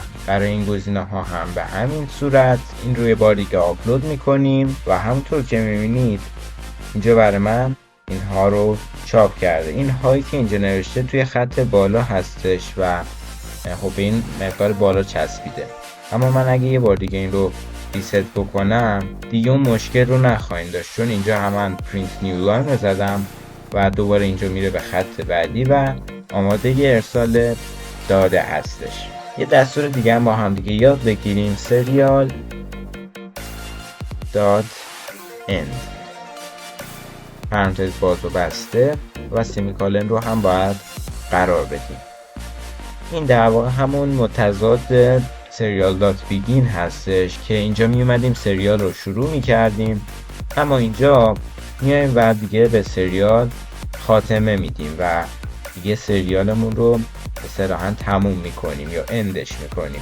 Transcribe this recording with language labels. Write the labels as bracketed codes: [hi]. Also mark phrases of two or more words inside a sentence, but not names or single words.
[fa] برای این گزینه ها هم به همین صورت این روی بار دیگه آپلود میکنیم و همونطور که میبینید اینجا برای من اینها رو چاپ کرده. این هایی که اینجا نوشته توی خط بالا هستش و خب به این مقدار بالا چسبیده. اما من اگه یه بار دیگه این رو ریست بکنم دیگه اون مشکل رو نخواهیم داشت، چون اینجا هم من [en] print new line [fa] رو زدم و دوباره اینجا میره به خط بعدی و آماده ارسال داده هستش. یه دستور دیگه هم با هم دیگه یاد بگیریم، [en] serial dot end، [fa] پرانتز باز و بسته و سیمیکالن رو هم باید قرار بدیم. این در واقع همون متضاد [en] serial dot begin [fa] هستش که اینجا می اومدیم سریال رو شروع می کردیم، اما اینجا میایم و دیگه به سریال خاتمه میدیم و دیگه سریالمون رو اصطلاحاً تموم میکنیم یا اندش میکنیم.